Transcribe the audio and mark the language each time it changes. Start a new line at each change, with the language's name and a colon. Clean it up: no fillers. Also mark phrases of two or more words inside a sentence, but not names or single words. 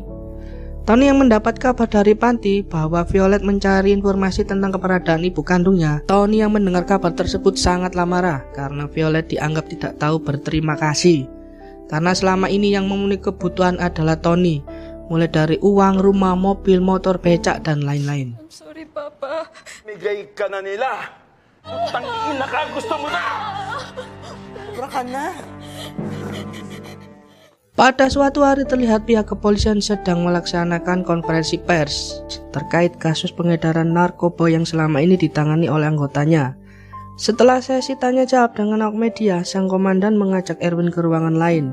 Indonesian: Tony yang mendapat kabar dari panti bahwa Violet mencari informasi tentang keberadaan ibu kandungnya. Tony yang mendengar kabar tersebut sangatlah marah karena Violet dianggap tidak tahu berterima kasih. Karena selama ini yang memenuhi kebutuhan adalah Tony, mulai dari uang, rumah, mobil, motor, becak, dan lain-lain.
English: I'm sorry, Papa.
Filipino: Bigay ka na nila. Tangina ka, gusto mo na. Sobra ka na.
Indonesian: Pada suatu hari terlihat pihak kepolisian sedang melaksanakan konferensi pers terkait kasus pengedaran narkoba yang selama ini ditangani oleh anggotanya. Setelah sesi tanya jawab dengan awak media, sang komandan mengajak Erwin ke ruangan lain.